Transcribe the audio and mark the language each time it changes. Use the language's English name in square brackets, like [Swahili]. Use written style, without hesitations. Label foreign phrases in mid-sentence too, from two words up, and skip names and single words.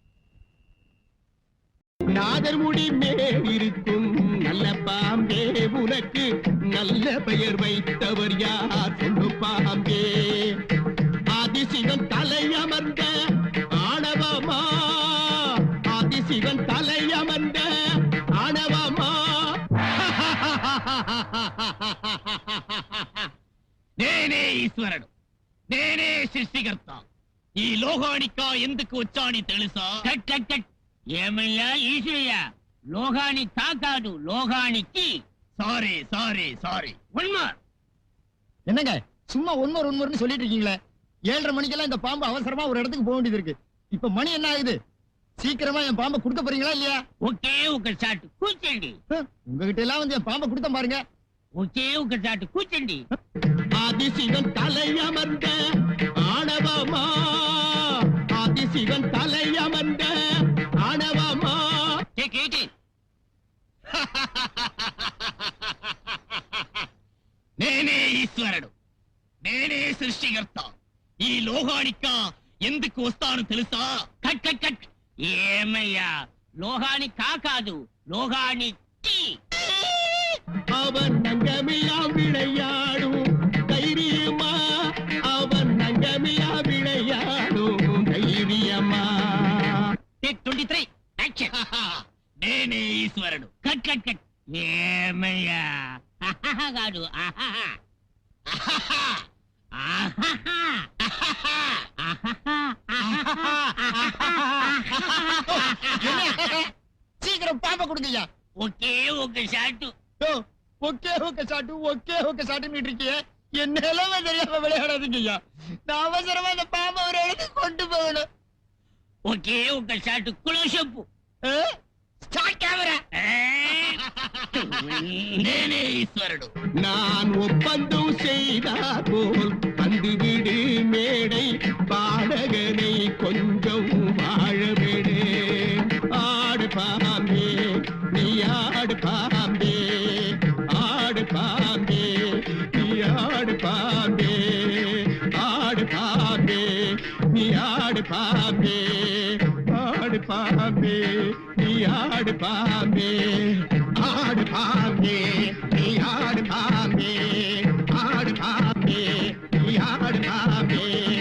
[Tamil] நாதர்முடி மேல் இருக்கும் நல்ல பாம்பே, உனக்கு நல்ல பெயர் வைத்தவர் யார் சொல்லு பாம்பே. ஆதிசிவன் தலையமர்ந்த ஆணவமா, ஆதிசிவன் தலையமர்ந்த ஆணவமா. [Telugu] నేనే ఈశ్వరుడు, నేనే సృష్టికర్త. ఈ లోహానికా ఎందుకు వచ్చాని తెలుసా? [English] cut cut cut. [Telugu] ఏమయ్యా ఈశ్వరయ్య, లోహాని కాదు లోహానికి. [English] sorry sorry sorry. [Tamil] என்னங்க சும்மா ஒன்மொருன்னு சொல்லிட்டு இருக்கீங்களே? 7:30 மணிக்கெல்லாம் இந்த பாம்பு அவசரமா ஒரு இடத்துக்கு போக வேண்டியது இருக்கு. இப்ப மணி என்ன ஆகுது? சீக்கிரமா என் பாம்பை கொடுக்க போறீங்களா இல்லையா? [Telugu] ఒకే ఒక షాట్ కూర్చోండి. [Tamil] உங்ககிட்ட எல்லாம் வந்து என் பாம்பை கொடுத்த பாருங்க. [Telugu] ఒకే ఒక షాట్ కూర్చోండి. [Tamil] ஆதிசிவன் தலையமர்ந்த ஆணவமா, ஆதிசிவன் தலையமர்ந்த ஆணவமா. [Telugu] టేక్ 18. నేనే ఈశ్వరుడు, నేనే సృష్టికర్త. ఈ లోహానికా ఎందుకు వస్తాను తెలుసా? [English] cut cut cut. [Telugu] ఏమయ్యా లోహాని కాదు లోహానికి. [Tamil] அவன் நங்கமில்லா விளையாடும் தைரியமா, அவன் நங்கமில்லா விளையாடும் தைரியமா. [English] take 23 action. [Telugu] నేనే ఈశ్వరుడు. [English] cut cut cut. [Telugu] ఏమయ్యా కాదు ఆహాహా ఆహాహా [Tamil] சீக்கிரம் பாம்பை கொடுங்கய்யா. [Telugu] ఒకే ఒక షాట్. [Tamil] ஒக்கே ஒக்கே சாட்டுன்னு இருக்கியே. என் நிலைமை தெரியாம விளையாடாதீங்கய்யா. நான் அவசரமா இந்த பாம்பை ஒரு இடத்துக்கு கொண்டு போகணும். [Telugu] ఒకే ఒక [English] shot close-up. start camera. [Telugu] నేనే ఈశ్వరుడు. [Tamil] நான் ஒப்பந்தம் செய்தார் போல் வந்துவிடு மேடை பாடகனை கொஞ்சம் வாழவிடு. ஆடு பாம்பே நீ ஆடு பாம்பே, ஆடு பாம்பே நீ ஆடு பாம்பே, ஆடு பாம்பே நீ ஆடு பாம்பே, ஆடு பாம்பே நீ ஆடு பாம்பே, ஆடு பாம்பே நீ ஆடு பாம்பே, ஆடு பாம்பே நீ ஆடு பாம்பே.